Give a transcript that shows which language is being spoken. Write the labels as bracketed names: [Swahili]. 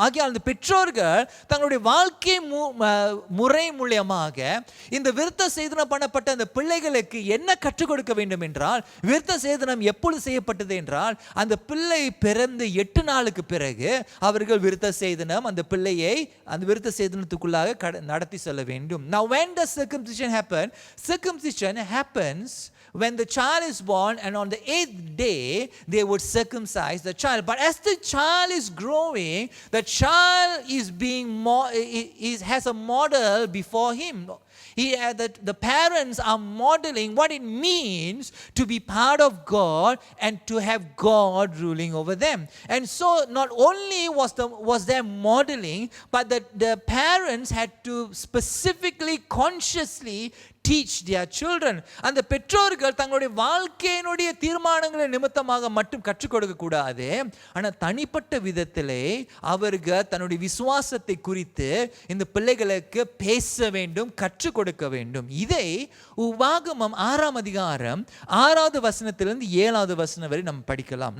[Tamil] ஆகையால் அந்த பெற்றோர்கள் தங்களுடைய வாழ்க்கை முறை மூலியமாக இந்த விருத்த சேதனம் பண்ணப்பட்ட அந்த பிள்ளைகளுக்கு என்ன கற்றுக் கொடுக்க வேண்டும் என்றால், விருத்த சேதனம் எப்பொழுது செய்யப்பட்டது என்றால், அந்த பிள்ளை பிறந்து 8 நாளுக்கு பிறகு அவர்கள் விருத்த சேதனம் அந்த பிள்ளையை அந்த விருத்த சேதனத்துக்குள்ளாக நடத்தி செல்ல வேண்டும். [English] Now when does circumcision happen? Circumcision happens when the child is born, and on the 8th day they would circumcise the child. But as the child is growing, the child is being has a model before him. The parents are modeling what it means to be part of God and to have God ruling over them. And so not only was there modeling, but the parents had to specifically, consciously teach their children. [Tamil] அந்த பெற்றோர்கள் தங்களுடைய வாழ்க்கையினுடைய தீர்மானங்களை நிமித்தமாக மட்டும் கற்றுக் கொடுக்க கூடாது, ஆனால் தனிப்பட்ட விதத்திலே அவர்கள் தன்னுடைய விசுவாசத்தை குறித்து இந்த பிள்ளைகளுக்கு பேச வேண்டும், கற்றுக் கொடுக்க வேண்டும். இதை உபாகமம் 6ஆம் அதிகாரம் 6வது வசனத்திலிருந்து 7வது வசனம் வரை நம்ம படிக்கலாம்.